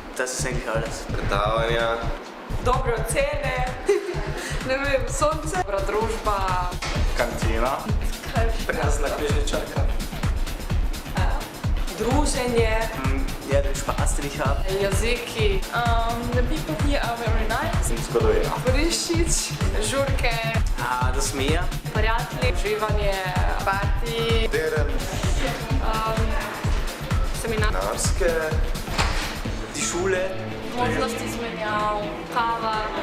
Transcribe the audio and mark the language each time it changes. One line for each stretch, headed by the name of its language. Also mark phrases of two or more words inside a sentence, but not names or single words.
German: ist eigentlich alles.
Slovenian: Predavanja. Dobre ocene, ne vem, sonce, dobra družba, Kantina. Prijazna knjižničarka. druženje,
German: Ja, den Spaß, den ich habe.
Slovenian: jeziki,
English: The people here are very nice.
Slovenian: Zgodovina. vriščič, žurke,
German: Das Meer.
Slovenian: prijatelji, uživanje, parti, Teren. seminar, Narske.
German: Die Schule.
Slovenian: Možnost izmenjav, kava,